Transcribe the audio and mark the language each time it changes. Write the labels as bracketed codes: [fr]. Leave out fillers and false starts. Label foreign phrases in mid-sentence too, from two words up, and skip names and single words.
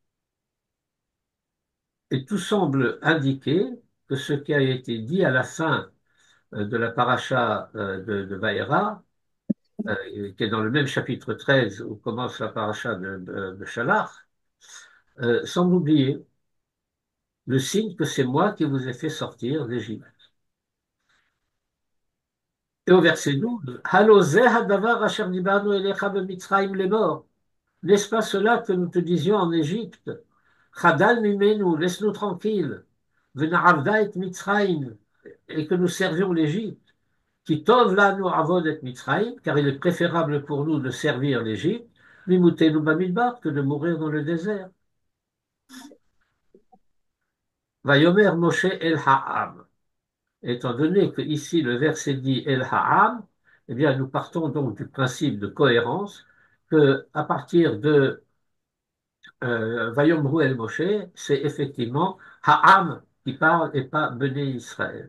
[fr] Et tout semble indiquer que ce qui a été dit à la fin de la paracha de Vaïra, qui est dans le même chapitre 13 où commence la paracha de Shalach, semble oublier le signe que c'est moi qui vous ai fait sortir d'Égypte. Et au verset [he] 12, הלא זה הדבר אשר דברנו אליך במצרים לאמר. [fr] N'est-ce pas cela que nous te disions en Égypte? [he] חדל ממנו, [fr] laisse-nous tranquilles. [he] ונעבדה את מצרים, [fr] et que nous servions l'Égypte. [he] כי טוב לנו עבד את מצרים, [fr] car il est préférable pour nous de servir l'Égypte, [he] ממותנו במדבר, [fr] que de mourir dans le désert. [he] ויאמר משה אל העם. [fr] Étant donné que ici le verset dit [he] אל העם, [fr] eh bien nous partons donc du principe de cohérence que à partir de [he] ויאמרו אל משה, [fr] c'est effectivement Ha'am qui parle et pas Béné Israël.